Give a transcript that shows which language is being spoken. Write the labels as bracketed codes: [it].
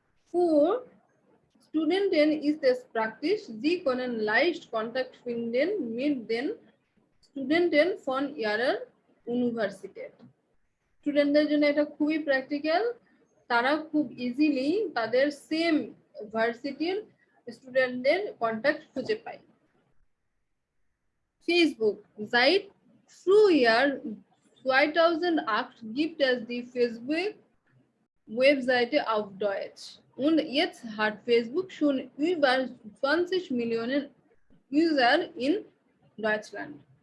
[de] Für Studenten ist es praktisch, sie können leicht Kontakt finden mit den Studenten von ihrer Universität. [bn] স্টুডেন্টদের জন্য এটা খুবই practical, তারা খুব ইজিলি তাদের সেম ভার্সিটির স্টুডেন্টদের কন্ট্যাক্ট খুঁজে পায়। [de] Facebook, seit Frühjahr 2008 gibt es die Facebook-Webseite auf Deutsch. Und jetzt hat Facebook schon über 20 Millionen User in Deutschland.